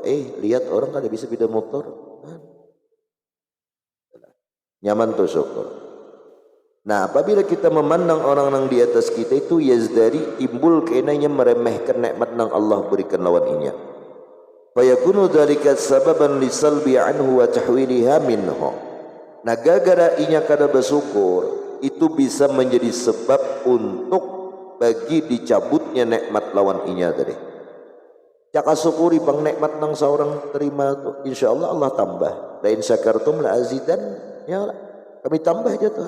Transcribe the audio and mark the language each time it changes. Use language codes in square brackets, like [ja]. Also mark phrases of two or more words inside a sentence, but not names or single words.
[bjn] Lihat orang kada bisa beda motor. Nyaman tuh syukur. Nah apabila kita memandang orang yang di atas kita itu yazdari timbul kainanya meremehkan nikmat yang Allah berikan lawan inya. [ar] Fayakunu dzalika sababan lisalbi anhu wa tahwiliha minhu. [bjn] Nah gara-gara inya kada bersyukur itu bisa menjadi sebab untuk bagi dicabutnya nikmat lawan inya tadi. Caka syukuri bang nikmat nang seorang terima tu, insyaallah Allah tambah. [ar] Lain syakartum la azidan, [bjn] ya kami tambah aja Tuhan.